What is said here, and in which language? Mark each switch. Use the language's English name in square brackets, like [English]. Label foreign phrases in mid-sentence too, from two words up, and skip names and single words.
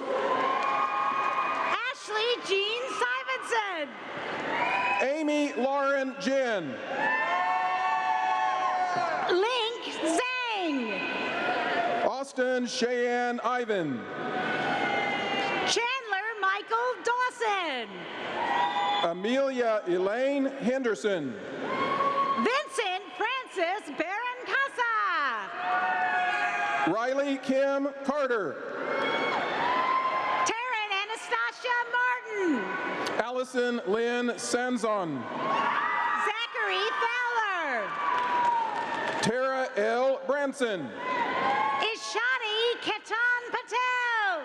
[English] Ashley Jean Simonson. Amy Lauren Jen. Link Zhang. Austin Cheyenne Ivan. Chandler Michael Dawson. Amelia Elaine Henderson. Vincent Francis Barron Casa. Riley Kim Carter. Taryn Anastasia Martin. Allison Lynn Sanzon. Zachary Fowler. Tara L. Branson. Ishani Ketan Patel.